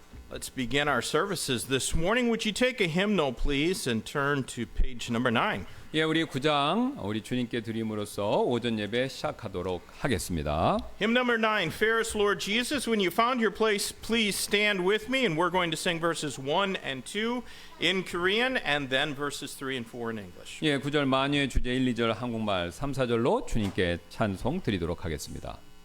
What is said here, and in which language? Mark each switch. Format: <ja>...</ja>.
<en>Let's begin our services this morning. Would you take a hymnal, please, and turn to page number 9.</en> <ko>예, 우리 9장 우리 주님께 드림으로써 오전 예배 시작하도록 하겠습니다.</ko> <en>Hymn number 9, Fairest Lord Jesus. When you found your place, please stand with me, and we're going to sing verses 1 and 2 in Korean, and then verses 3 and 4 in English.</en> <ko>예, 9절 만유의 주제 1, 2절 한국말 3, 4절로 주님께 찬송 드리도록 하겠습니다.</ko>